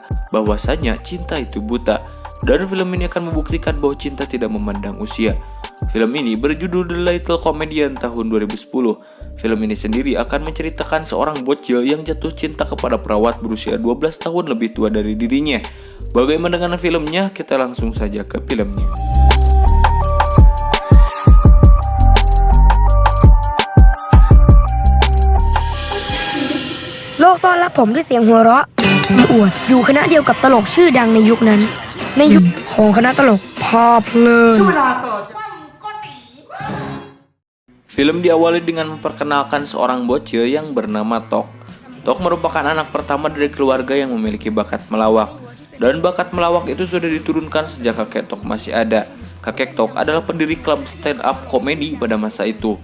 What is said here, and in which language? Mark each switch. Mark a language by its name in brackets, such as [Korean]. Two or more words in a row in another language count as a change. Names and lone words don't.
[Indonesian] Bahwasanya cinta itu buta. Dan film ini akan membuktikan bahwa cinta tidak memandang usia. Film ini berjudul The Little Comedian tahun 2010. Film ini sendiri akan menceritakan seorang bocil yang jatuh cinta kepada perawat berusia 12 tahun lebih tua dari dirinya. Bagaimana dengan filmnya? Kita langsung saja ke filmnya. [Thai] โลกต้อนรับผมด้วยเสียงหัวเราะอวดอยู่คณะเดียวกับตลกชื่อดังในยุคนั้นในยุคของคณะตลกพาเพลิน [Indonesian] Film diawali dengan memperkenalkan seorang bocil yang bernama Tok. Tok merupakan anak pertama dari keluarga yang memiliki bakat melawak. Dan bakat melawak itu sudah diturunkan sejak kakek Tok masih ada. Kakek Tok adalah pendiri klub stand up komedi pada masa itu.